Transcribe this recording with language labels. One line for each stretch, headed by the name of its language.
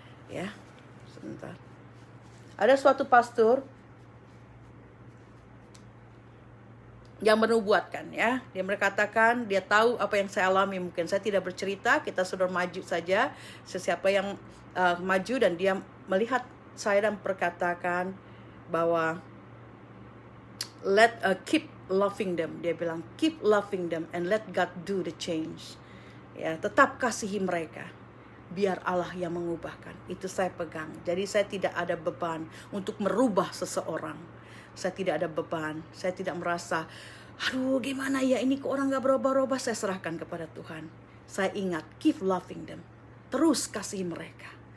Indonesian: Ya, sebentar. Ada suatu pastor yang menubuatkan, ya. Dia berkatakan, dia tahu apa yang saya alami. Mungkin saya tidak bercerita, kita sudah maju saja. Sesiapa yang maju dan dia melihat saya dan berkatakan bahwa
English: keep loving them.
Indonesian: Dia bilang
English: keep loving them and let God do the change.
Indonesian: Ya, tetap kasihi mereka. Biar Allah yang mengubahkan. Itu saya pegang. Jadi saya tidak ada beban untuk merubah seseorang. Saya tidak ada beban. Saya tidak merasa, aduh gimana ya ini kok orang gak berubah-ubah. Saya serahkan kepada Tuhan. Saya ingat,
English: keep loving them.
Indonesian: Terus kasihi mereka.